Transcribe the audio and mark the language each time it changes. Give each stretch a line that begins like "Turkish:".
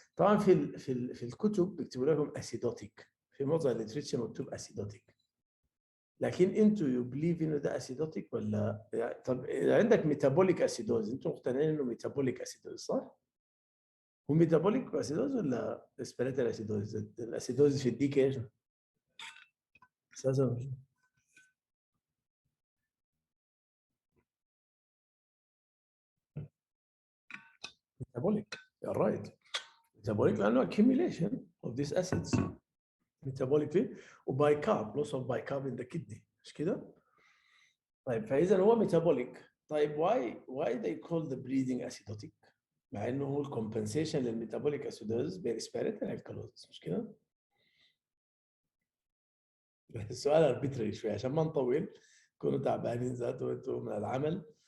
Arabic: طبعا في الكتب بيكتبوا لكم أسيدوتيك، في معظم الليتريتشر مكتوب أسيدوتيك، لكن أنتوا يو بليف إنه ده أسيدوتيك ولا يعني؟ طب إذا عندك ميتابوليك أسيدوز أنتوا مقتنعين إنه ميتابوليك أسيدوز صح؟ هو ميتابوليك أسيدوز ولا ريسبيراتوري أسيدوز؟ الأسيدوز في الديك إيش؟ أساسا metabolic.
English: You're right. Metabolic لأنه accumulation of these acids metabolically وبايكارب loss of bicarb in the kidney مش كده؟ طيب فإذا هو metabolic.
Arabic: طيب why they call the breathing acidotic؟ مع إنه هو compensation للmetabolic acidosis بريسبيراتوري alkalosis مش كده؟ السؤال arbitrary شوي عشان ما نطول، كونوا تعبانين ذاته وانتم من العمل.